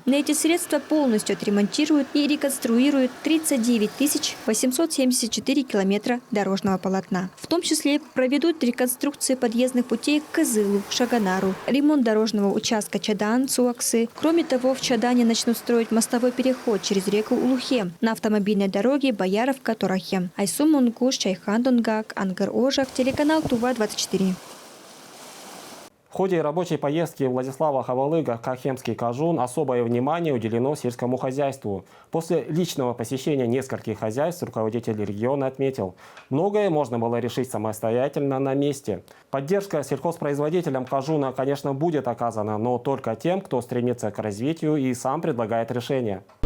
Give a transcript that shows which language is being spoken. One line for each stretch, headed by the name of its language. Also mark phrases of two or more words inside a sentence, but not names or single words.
Russian: На эти средства полностью отремонтируют и реконструируют 39 874 километра дорожного полотна. В том числе проведут реконструкции подъездных путей к Кызылу, Шаганару, ремонт дорожного участка Чадан-Цуаксы. Кроме того, в Чадане начнут строить мостовой переход через реку Улухе на автомобильной дороге Бояровка-Торахе. Айсу Мунгуш, Чайхан Донгак, Ангар Ожах, телеканал Тува-24. В ходе рабочей поездки Владислава Хавалыга в Кахемский Кажун особое внимание уделено сельскому хозяйству. После личного посещения нескольких хозяйств руководитель региона отметил, многое можно было решить самостоятельно на месте. Поддержка сельхозпроизводителям Кажуна, конечно, будет оказана, но только тем, кто стремится к развитию и сам предлагает решения.